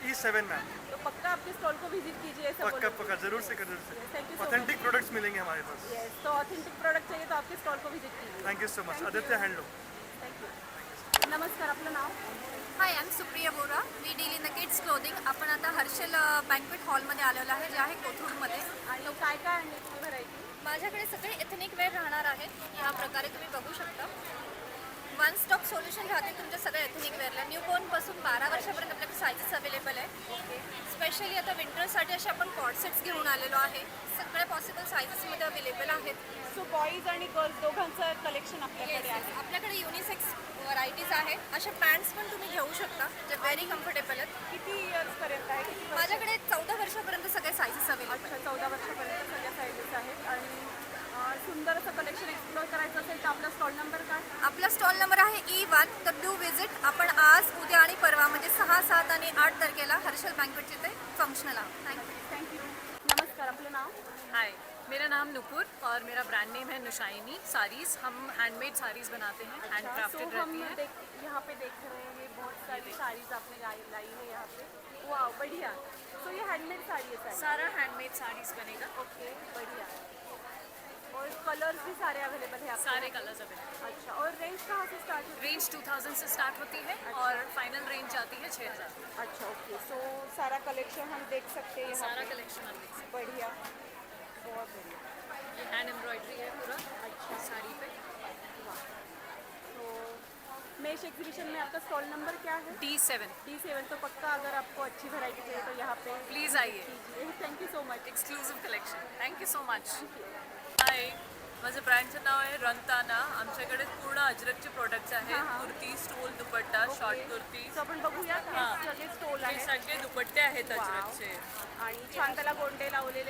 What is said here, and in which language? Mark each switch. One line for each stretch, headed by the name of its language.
Hindi: E7 ma'am. तो पक्का आपके स्टॉल को विजिट कीजिए. ऐसा पक्का बोलो. पक्का जरूर से जरूर से.
English: Thank you so
Hindi: authentic products मिलेंगे हमारे पास. यस. तो ऑथेंटिक प्रोडक्ट चाहिए तो आपके स्टॉल को विजिट कीजिए.
English: Thank you so much.
Hindi: Aditya handloom.
Marathi: Thank you. नमस्कार, आपलं नाव?
English: Hi I am Supriya Bora. We deal in the kids clothing.
Marathi: आपण आता हर्षल बँक्वेट हॉलमध्ये आलेलो आहे, जे आहे कोथरूडमध्ये. आणि काय काय आणले तुम्ही व्हरायटी? माझ्याकडे सगळे एथनिक वेअर राहणार आहेत. ह्या प्रकारे तुम्ही बघू शकता. वन स्टॉप सोल्युशन राहते तुमच्या सगळ्या एथनिक वेअरला. न्यूबॉर्नपासून 12 वर्षापर्यंत आपल्याकडे सायझेस अवेलेबल आहे. स्पेशली आता विंटरसाठी असे आपण कॉट सेट्स घेऊन आलेलो आहे. सगळ्या पॉसिबल सायझेसमध्ये अवेलेबल आहेत. सो बॉईज आणि गर्ल्स दोघांचं कलेक्शन आपल्याकडे आहे. आपल्याकडे युनिसेक्स व्हरायटीज आहेत. अशा पॅन्ट्स पण तुम्ही घेऊ शकता, जे व्हेरी कम्फर्टेबल आहेत. किती इयर्सपर्यंत आहे? किती माझ्याकडे 14 वर्षापर्यंत सगळे सायझेस अवेलेबल. अच्छा, 14 वर्षापर्यंत सगळ्या साईजेस आहेत. आणि सुंदर असं कलेक्शन एक्सप्लोअर करायचं असेल तर आपला स्टॉल नंबर काय? आपला स्टॉल नंबर आहे E1. तर
English: Do visit.
Marathi: आपण आज, उद्या आणि परवा म्हणजे 6, 7 आणि 8 तारखेला हर्षल बँक्वेटचे ते फंक्शनल आहोत. थँक्यू. नमस्कार, आपलं नाव?
Hindi: हाय, मेरा नाम नुपुर और मेरा ब्रांड नेम है नुशाइनी साड़ीज़. हम हैंडमेड साड़ीज़ बनाते हैं, हैंड क्राफ्टेड रहती हैं. यहाँ पे देख रहे हैं बहुत सारी साड़ीज आपने लाई है यहाँ पे. वाह, बढ़िया. सो ये हैंडमेड साड़ी है सारी? सारा हैंडमेड साड़ीज़ बनेगा. ओके, बढ़िया. और कलर्स भी सारे अवेलेबल है आपके? सारे कलर्स अवेलेबल. अच्छा, और रेंज कहाँ से स्टार्ट होती रेंज 2000 से स्टार्ट होती है और फाइनल रेंज जाती है 6000. है? अच्छा, ओके. सो सारा कलेक्शन हम देख सकते हैं यहाँ सारा पे. कलेक्शन आप देख सकते बढ़िया, बहुत बढ़िया. हैं. ये हैंड एम्ब्रॉयडरी है पूरा अच्छा. साड़ी पे. तो मेश एग्जीबिशन में आपका स्टॉल नंबर क्या है? D7. D7. तो पक्का अगर आपको अच्छी वैरायटी चाहिए तो यहाँ पे प्लीज़ आइए.
English: Thank you so much. Exclusive collection. Thank you so much.
Marathi: हाय, माझं ब्रँडचं नाव आहे रंताना. आमच्याकडे पूर्ण अजरकचे प्रोडक्ट्स आहेत. कुर्ती, स्टोल, दुपट्टा, शॉर्ट कुर्ती. सो आपण बघूया हां. सगळे स्टोल हे आहेत सगळे दुपट्टे आहेत अजरकचे. आणि छान त्याला गोंडे लावलेले